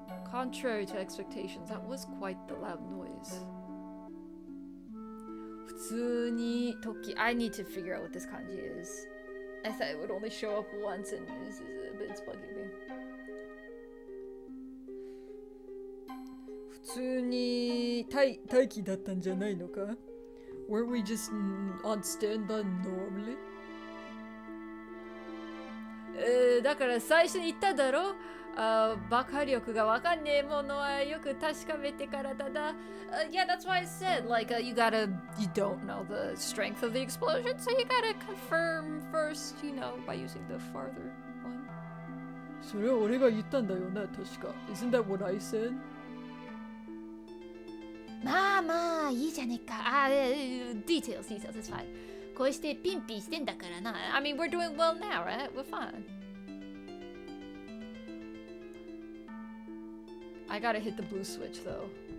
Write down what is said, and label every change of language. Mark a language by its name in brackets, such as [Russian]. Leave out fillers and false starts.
[English] Contrary to expectations, that was quite the loud noise. [Japanese] 普通に時 [English] I need to figure out what this kanji is. I thought it would only show up once and it's bugging me. [Japanese] 普通に待機だったんじゃないのか? [English] Weren't we just on standby normally? [Japanese] だから最初に言っただろ爆破力がわかんねえものはよく確かめてからだな。 [English] Yeah, that's why I said, like, you don't know the strength of the explosion, so you gotta confirm first, you know, by using the farther one. [Japanese] それは俺が言ったんだよな、確か。 [English] Isn't that what I said? [Japanese] まあまあ、いいじゃねえか。 [English] details, it's fine. [Japanese] こうしてピンピンしてんだからな。 [English] I mean, we're doing well now, right? We're fine. I gotta hit the blue switch, though.